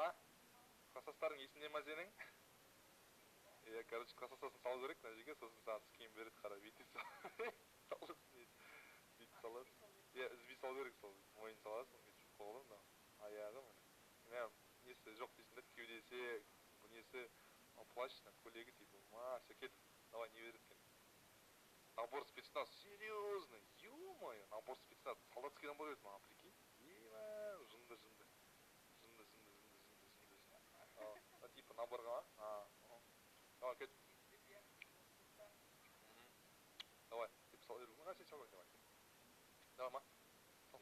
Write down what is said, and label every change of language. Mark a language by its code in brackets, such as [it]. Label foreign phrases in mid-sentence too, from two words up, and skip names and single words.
[kk] Класстастарың есінде ма сенің? Короче, класстасын салу керек, мына жерге, сосын саған скин береді, қара, бүйтіп саласың. Үзбей салу керек, сол мойын саласың, бүйтіп қолы, аяғы, міне. Несі жоқ дейсің да, кеудесі, бұл несі, плащ, көйлегі, [ru] типа, все, [kk] кеттік. Давай, не береді екен. [ru] Набор спецназ, серьезно, ё-моё, набор спецназ, солдатский набор [kk] береді маған, [ru] прикинь. [kk] Жынды. Типа, наборға, давай, кеттік. [ru] Давай, типа, [kk] сал беру. Сен сал беру, давай. Давай, ма? Сал.